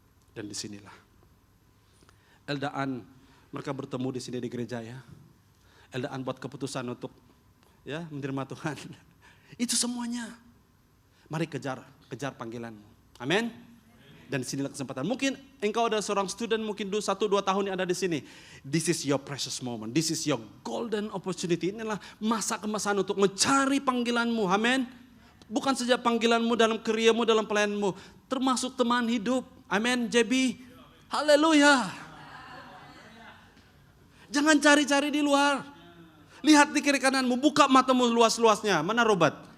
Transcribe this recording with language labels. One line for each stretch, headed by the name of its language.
Indonesian: Dan disinilah Eldaan, mereka bertemu di sini di gereja ya. Eldaan buat keputusan untuk menerima Tuhan. Itu semuanya. Mari kejar panggilanmu. Amin. Dan disinilah kesempatan. Mungkin engkau ada seorang student, mungkin 1-2 tahun yang ada di sini.
English: This is your precious moment. This is your golden opportunity.
Indonesian: Inilah masa kemasan untuk mencari panggilanmu. Amin. Bukan saja panggilanmu dalam kerjamu, dalam pelayananmu. Termasuk teman hidup. Amin. JB. Haleluya. Jangan cari-cari di luar. Lihat di kiri kananmu, buka matamu luas-luasnya. Mana Robert?